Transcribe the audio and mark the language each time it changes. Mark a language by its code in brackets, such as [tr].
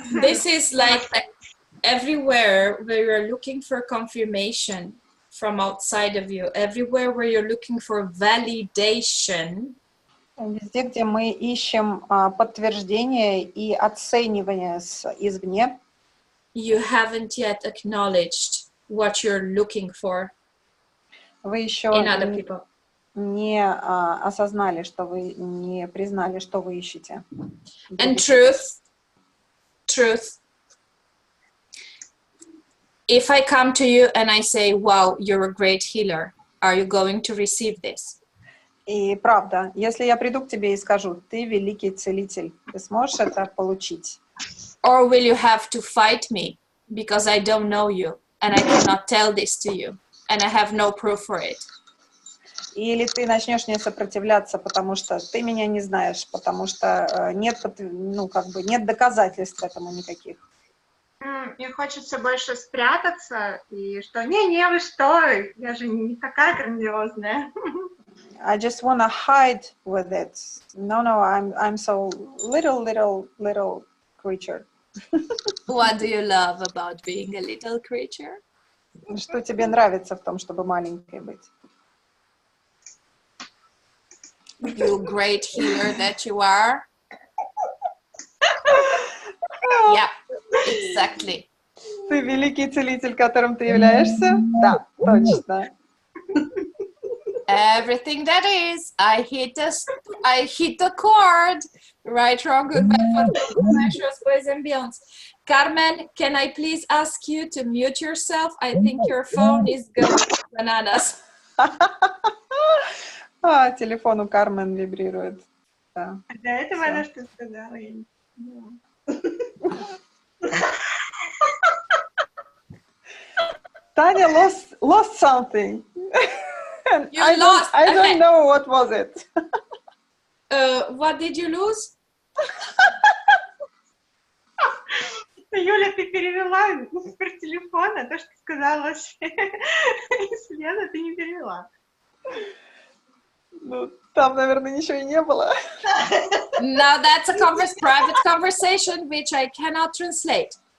[en] This is like everywhere where you're looking for confirmation from outside of you, everywhere where you're looking for validation. [ru] Везде, где мы ищем подтверждение и оценивание извне. [en] You haven't yet acknowledged what you're looking for. [ru] Вы еще не осознали, что вы не признали, что вы ищете. [en] And truth. If I come to you and I say, wow, you're a great healer, are you going to receive this? [ru] И правда, если я приду к тебе и скажу, ты великий целитель, ты сможешь это получить? [en] Or will you have to fight me because I don't know you and I cannot tell this to you and I have no proof for it? [ru] Или ты начнешь мне сопротивляться, потому что ты меня не знаешь, потому что нет, ну, как бы нет доказательств этому никаких. Мне хочется больше спрятаться, и что, не, вы что, я же не такая грандиозная. [en] I just want to hide with it. No, I'm so little creature. What do you love about being a little creature? [ru] Что тебе нравится в том, чтобы маленькой быть? [en] You great healer that you are. Yeah, exactly. [ru] Ты великий целитель, которым ты являешься? Да, точно. [en] Everything that is, I hit a chord. Right, wrong, good, bad, measures, boys and beyonds. Carmen, can I please ask you to mute yourself? I think your phone is going bananas. [ru] Телефон у Кармен вибрирует. Да. А до этого Всё. она что сказала? Я не поняла. [en] Таня lost something. You I lost. I Okay. don't know what was it. What did you lose? [ru] Юля, ты перевела с телефона то, что сказала Света, ты не перевела. Ну, там, наверное, ничего и не было. [en] Now that's a private conversation which I cannot translate.